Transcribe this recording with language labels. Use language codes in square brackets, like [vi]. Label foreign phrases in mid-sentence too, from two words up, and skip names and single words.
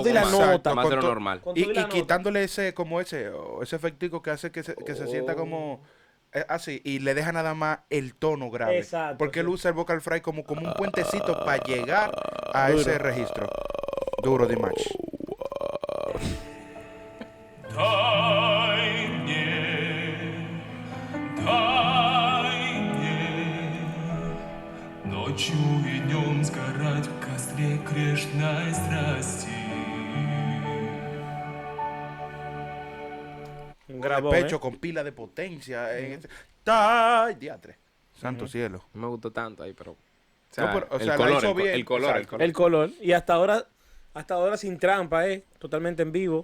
[es] poco y la más, nota. más de lo Con to- normal. Con Y, todo y la y nota. quitándole ese efectico que hace que se sienta como así, y le deja nada más el tono grave. Exacto, Porque él sí. usa el vocal fry como un puentecito para llegar a ese registro. Duro de match. [ru] Дай мне ночью и днем сгорать в костре грешной страсти. [es] Un El grabón, pecho con pila de potencia. ¡Ay, diatre! Santo cielo. No me gustó tanto ahí, pero... O No, pero, o sea, la color, hizo bien, el color, el exacto. color. El color. Y hasta ahora sin trampa, totalmente en vivo.